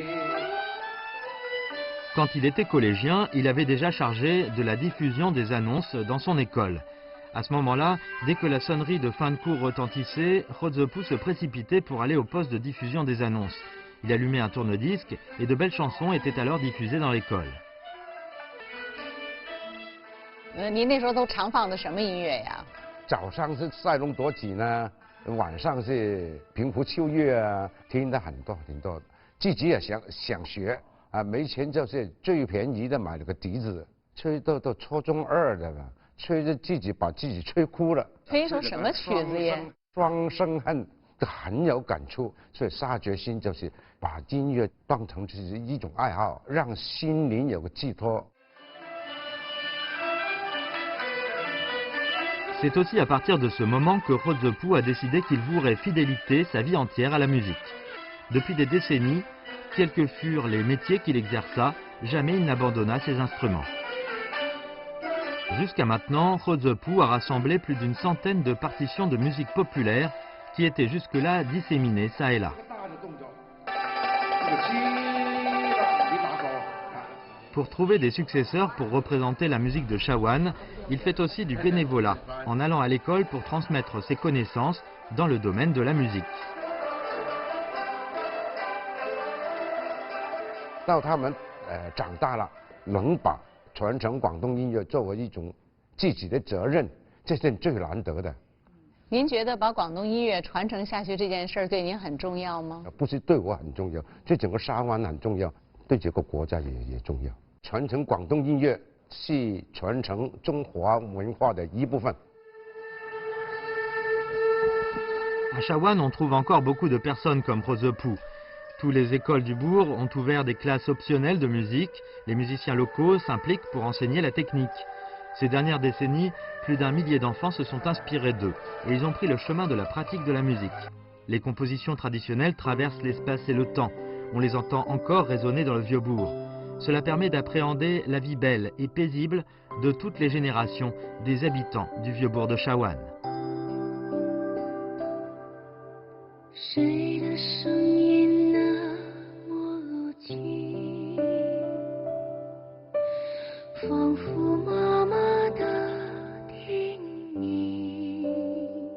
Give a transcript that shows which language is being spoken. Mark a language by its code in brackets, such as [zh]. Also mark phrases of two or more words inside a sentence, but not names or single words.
[fr] Quand il était collégien, il avait déjà chargé de la diffusion des annonces dans son école. À ce moment-là, dès que la sonnerie de fin de cours retentissait, He Zepou se précipitait pour aller au poste de diffusion des annonces. Il allumait un tourne-disque et de belles chansons étaient alors diffusées dans l'école. [zh] 您那时候都常放的什么音乐呀？早上是赛龙夺戟呢，晚上是平湖秋月啊，听的很多。自己也想学啊，没钱就是最便宜的买了个笛子，吹到初中2的了，吹着自己把自己吹哭了。吹一首什么曲子呀？双生恨。很有感触，所以下决心就是把音乐当成是一种爱好，让心灵有个寄托。 [fr] C'est aussi à partir de ce moment que He Zepou a décidé qu'il vouerait fidélité sa vie entière à la musique. Depuis des décennies, quels que furent les métiers qu'il exerça, jamais il n'abandonna ses instruments. Jusqu'à maintenant, He Zepou a rassemblé plus d'une centaine de partitions de musique populaire qui étaient jusque-là disséminées ça et là. Pour trouver des successeurs pour représenter la musique de Shawan, il fait aussi du bénévolat, en allant à l'école pour transmettre ses connaissances dans le domaine de la musique. [zh] 到他们长大了，能把传承广东音乐作为一种自己的责任，这是最难得的。您觉得把广东音乐传承下去这件事儿对您很重要吗？不是对我很重要，对整个沙湾很重要，对这个国家也重要。传承广东音乐是传承中华文化的一部分。 [fr] À Shawan, on trouve encore beaucoup de personnes comme He Zepou. Tous les écoles du bourg ont ouvert des classes optionnelles de musique. Les musiciens locaux s'impliquent pour enseigner la technique. Ces dernières décennies, plus d'1 millier d'enfants se sont inspirés d'eux et ils ont pris le chemin de la pratique de la musique. Les compositions traditionnelles traversent l'espace et le temps. On les entend encore résonner dans le Vieux-Bourg. Cela permet d'appréhender la vie belle et paisible de toutes les générations des habitants du Vieux-Bourg de Shawan. [zh] 谁的声音那么近，仿佛妈妈的叮咛，